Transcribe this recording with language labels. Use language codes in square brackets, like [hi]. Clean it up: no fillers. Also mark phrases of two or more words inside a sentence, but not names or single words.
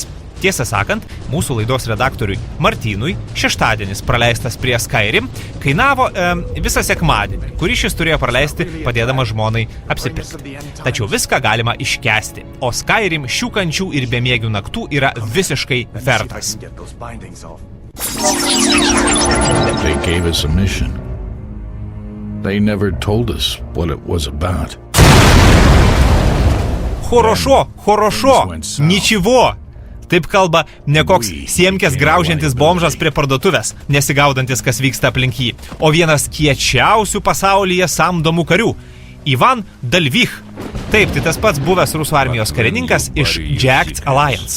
[lt] Tiesą sakant, mūsų laidos redaktoriui Martynui šeštadienis praleistas prie Skyrim kainavo visą sekmadienį, kurį šis turėjo praleisti padėdamas žmonai apsipirkti. Tačiau viską galima iškęsti, o Skyrim šių kančių ir bemiegių naktų yra visiškai vertas. [en] They gave us a mission. They never told us what it was about. [ru] Хорошо, ничего. [lt] Taip kalba ne koks siemkės graužiantis bomžas prie parduotuvės, nesigaudantis, kas vyksta aplink jį, o vienas kiečiausių pasaulyje samdomų karių – Ivan Dalvich. Taip, tai tas pats buvęs rusų armijos karininkas iš Jacked Alliance.